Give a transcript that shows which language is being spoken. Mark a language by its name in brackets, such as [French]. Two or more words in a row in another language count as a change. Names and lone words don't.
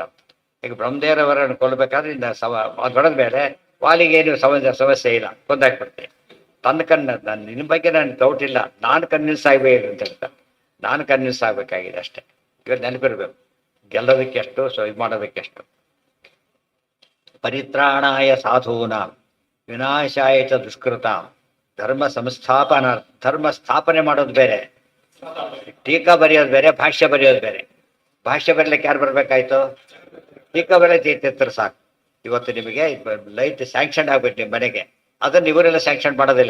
[Kannada] ಈಗ ಬ್ರಹ್ಮದೇವರ ವರನ್ನು ಕೊಲ್ಲಬೇಕಾದ್ರೆ ಇನ್ನು ಅದು ಹೊಡೆದ ಮೇಲೆ ವಾಲಿಗೇನು ಸಮಸ್ಯೆ ಇಲ್ಲ, ಕೊಂದಾಕ್ಬಿಡ್ತೇನೆ. ತನ್ನ ನಾನು ನಿನ್ನ ಬಗ್ಗೆ ನಾನು ಡೌಟ್ ಇಲ್ಲ, ನಾನು ಕನ್ವಿನ್ಸ್ ಆಗಬೇಕು ಅಂತ ಹೇಳ್ತಾರೆ. ನಾನು ಕನ್ವಿನ್ಸ್ ಆಗಬೇಕಾಗಿದೆ ಅಷ್ಟೇ. ಇವಾಗ ನೆನಪಿರ್ಬೇಕು, ಗೆಲ್ಲೋದಕ್ಕೆ ಎಷ್ಟು, ಸೊ ಇದು ಮಾಡೋದಕ್ಕೆ ಎಷ್ಟು. [Sanskrit] ಪರಿತ್ರಾಣಾಯ ಸಾಧೂನಾಂ ವಿನಾಶಾಯ ಚ ದುಷ್ಕೃತಾಂ [Kannada] ಧರ್ಮ ಧರ್ಮ ಸ್ಥಾಪನೆ ಮಾಡೋದು ಬೇರೆ, ಟೀಕಾ ಬರೆಯೋದು ಬೇರೆ, ಭಾಷ್ಯ ಬರೆಯೋದು ಬೇರೆ. ಭಾಷ್ಯ ಬರೀಲಿಕ್ಕೆ ಯಾರು ಬರಬೇಕಾಯ್ತು? ಟೀಕಾ ಬರೆಯೋದು ಸಾಕು. ಇವತ್ತು ನಿಮಗೆ [English] light sanction [Kannada] ಆಗ್ಬೇಕು ನಿಮ್ಮ ಮನೆಗೆ, ಅದನ್ನು ಇವರೆಲ್ಲ ಸ್ಯಾಂಕ್ಷನ್ ಮಾಡೋದಿಲ್ಲ.